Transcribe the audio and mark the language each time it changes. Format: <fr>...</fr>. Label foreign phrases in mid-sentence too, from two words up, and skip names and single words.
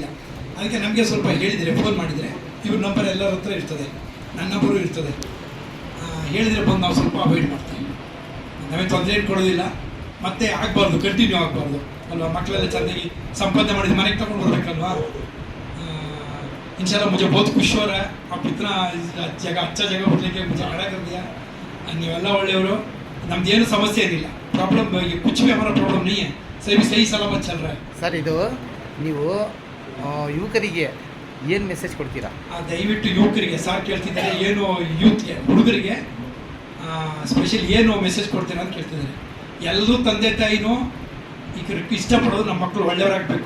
<kn>ಅದಕ್ಕೆ ನಮಗೆ ಸ್ವಲ್ಪ ಹೇಳಿದರೆ, ಫೋನ್ ಮಾಡಿದರೆ ಇವ್ರ ನಂಬರ್ ಎಲ್ಲರ ಹತ್ರ ಇರ್ತದೆ, ನನ್ನ ನಂಬರು ಇರ್ತದೆ. ಹೇಳಿದರೆ ಬಂದು ನಾವು ಸ್ವಲ್ಪ ಅವಾಯ್ಡ್ ಮಾಡ್ತೀವಿ. ನಮಗೆ ತೊಂದರೆ ಏನು ಕೊಡೋದಿಲ್ಲ. ಮತ್ತೆ ಆಗಬಾರ್ದು, ಕಂಟಿನ್ಯೂ ಆಗಬಾರ್ದು ಅಲ್ವಾ. ಮಕ್ಕಳೆಲ್ಲ ಚೆನ್ನಾಗಿ ಸಂಪಾದನೆ ಮಾಡಿದ ಮನೆಗೆ ತಗೊಂಡು ಬರ್ಬೇಕಲ್ವಾ.</kn> <hi>इंशाल्लाह मुझे बहुत खुश हो रहा है. आप इतना जगह अच्छा जगह उठने के मुझे खड़ा कर दिया.</hi> <kn>ನೀವೆಲ್ಲ ಒಳ್ಳೆಯವರು, ನಮ್ದೇನು ಸಮಸ್ಯೆ ಏನಿಲ್ಲ.</kn> <hi>ಪ್ರಾಬ್ಲಮ್ ಕುछ भी हमारा प्रॉब्लम नहीं है. सही सलामत चल रहा है.</hi> <kn>ಸರ್, ಇದು ನೀವು ಯುವಕರಿಗೆ ಏನು ಮೆಸೇಜ್ ಕೊಡ್ತೀರಾ? ದಯವಿಟ್ಟು ಯುವಕರಿಗೆ ಸಾರ್ ಕೇಳ್ತಿದ್ದಾರೆ, ಏನು ಯೂತ್ಗೆ ಹುಡುಗರಿಗೆ ಸ್ಪೆಷಲ್ ಏನು ಮೆಸೇಜ್ ಕೊಡ್ತೀರಾ ಅಂತ ಕೇಳ್ತಿದ್ದಾರೆ. ಎಲ್ಲರೂ ತಂದೆ ತಾಯಿನೂ ಈಗ ಇಷ್ಟಪಡೋದು ನಮ್ಮ ಮಕ್ಕಳು ಒಳ್ಳೆಯವರಾಗಬೇಕು.</kn>